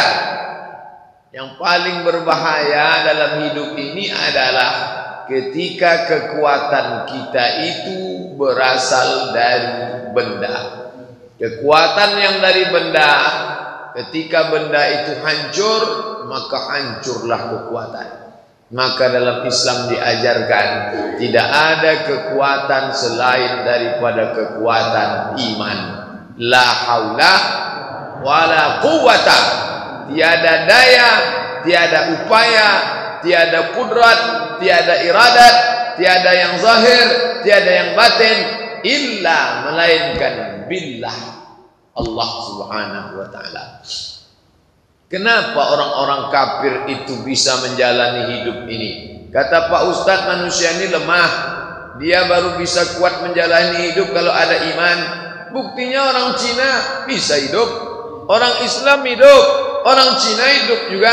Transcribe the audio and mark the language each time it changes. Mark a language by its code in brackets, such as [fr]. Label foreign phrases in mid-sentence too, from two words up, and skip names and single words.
[id] Yang paling berbahaya dalam hidup ini adalah ketika kekuatan kita itu berasal dari benda. Kekuatan yang dari benda, ketika benda itu hancur, maka hancurlah kekuatan. Maka dalam Islam diajarkan tidak ada kekuatan selain daripada kekuatan iman. [ar] لا حول ولا قوة. [id] Tiada daya, tiada upaya, tiada kudrat, tiada iradat, tiada yang zahir, tiada yang batin, illa melainkan billah, Allah [ar] سبحانه وتعالى. [id] Kenapa orang-orang kafir itu bisa menjalani hidup ini? Kata Pak Ustadz, manusia ini lemah. Dia baru bisa kuat menjalani hidup kalau ada iman. Buktinya orang Cina bisa hidup, orang Islam hidup, orang Cina hidup juga.